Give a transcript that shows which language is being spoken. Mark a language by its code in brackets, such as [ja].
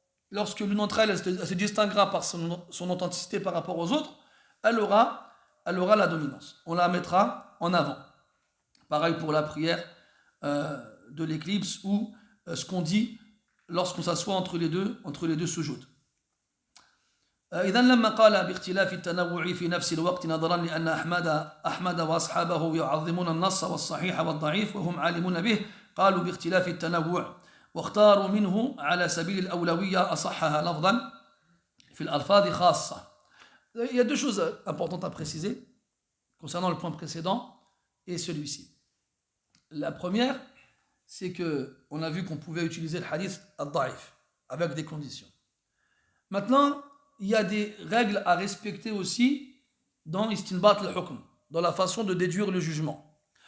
[fr] Lorsque l'une d'entre elles se distinguera par son authenticité par rapport aux autres, elle aura la dominance. On la mettra en avant. Pareil pour la prière de l'éclipse ou ce qu'on dit lorsqu'on s'assoit entre les deux sujoud. [ar] إذن لما قال باختلاف التنوع في نفس الوقت نظرا لأن أحمد وأصحابه يعظمون النص والصحيح والضعيف وهم عالمون به قالوا باختلاف التنوع واختاروا منه على سبيل الأولوية أصحها لفظا في الألفاظ خاصة. [fr] Il y a deux choses importantes à préciser concernant le point précédent et celui-ci. La première, c'est qu'on a vu qu'on pouvait utiliser le hadith al-da'if avec des conditions. Maintenant, il y a des règles à respecter aussi dans istinbat al-hukm, dans la façon de déduire le jugement.